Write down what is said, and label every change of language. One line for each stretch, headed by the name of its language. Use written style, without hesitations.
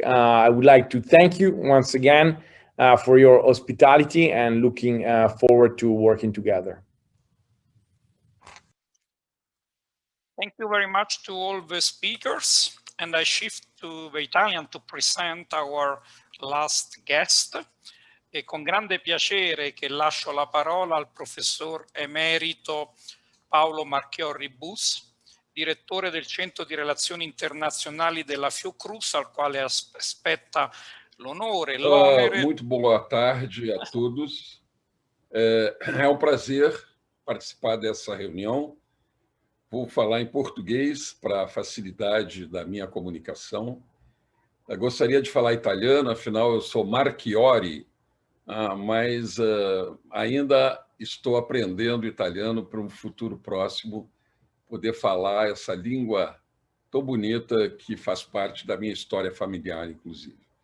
English: I would like to thank you once again for your hospitality and looking forward to working together. Thank you very much to all the speakers, and I shift to the Italian to present our last guest.
Italian: E con grande piacere che lascio la parola al professor emerito Paolo Marchiorri Bus, direttore del Centro di Relazioni Internazionali della Fiocruz, al quale aspetta l'onore e l'onere.
Portuguese: Muito boa tarde a todos. É um prazer participar dessa reunião. Vou falar em português para a facilidade da minha comunicação. Eu gostaria de falar italiano, afinal eu sou Marchiorri, mas ainda estou aprendendo italiano para um futuro próximo, poder falar essa língua tão bonita que faz parte da minha história familiar, inclusive.